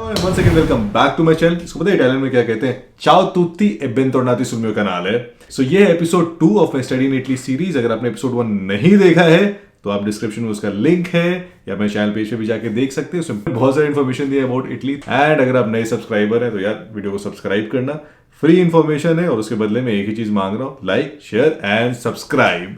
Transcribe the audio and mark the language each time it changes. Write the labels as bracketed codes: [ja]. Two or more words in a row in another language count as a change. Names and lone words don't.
[en] once again welcome back to my channel। [hi] इसको पता है इटालियन में क्या कहते हैं? [it] Ciao tutti e bentornati sul mio canale। [hi] So ये है [en] episode 2 of my study in Italy series. [hi] अगर आपने एपिसोड 1 नहीं देखा है तो आप डिस्क्रिप्शन में उसका लिंक है या मेरे चैनल पेज पे भी जाके देख सकते हैं। उसमें बहुत सारी इन्फॉर्मेशन दी है [en] about Italy. [hi] एंड अगर आप नए सब्सक्राइबर हैं तो यार वीडियो को सब्सक्राइब करना, [en] free information [hi] है और उसके बदले में एक ही चीज मांग रहा हूँ, [en] like share and subscribe.